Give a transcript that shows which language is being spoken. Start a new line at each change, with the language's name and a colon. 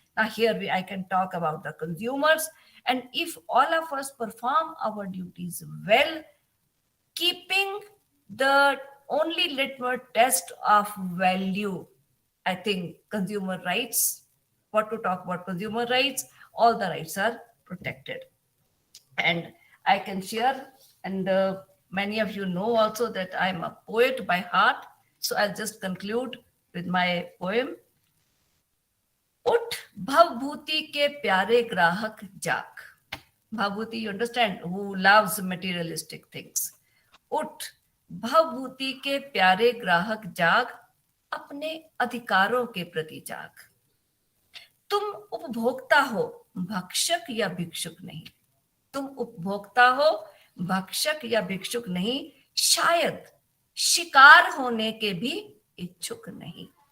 English: Now here I can talk about the consumers, and if all of us perform our duties well, keeping the only litmus test of value, I think consumer rights, what to talk about consumer rights, all the rights are protected. And I can share, and many of you know also that I'm a poet by heart. So I'll just conclude with my poem.
Hindi: उठ भवभूति के प्यारे ग्राहक जाग.
English: Bhavbhuti, you understand, who loves materialistic things.
Hindi: उठ भवभूति के प्यारे ग्राहक जाग, अपने अधिकारों के प्रति जाग. तुम उपभोक्ता हो, भक्षक या भिक्षुक नहीं. तुम उपभोक्ता हो, भक्षक या भिक्षुक नहीं, शायद शिकार होने के भी इच्छुक नहीं.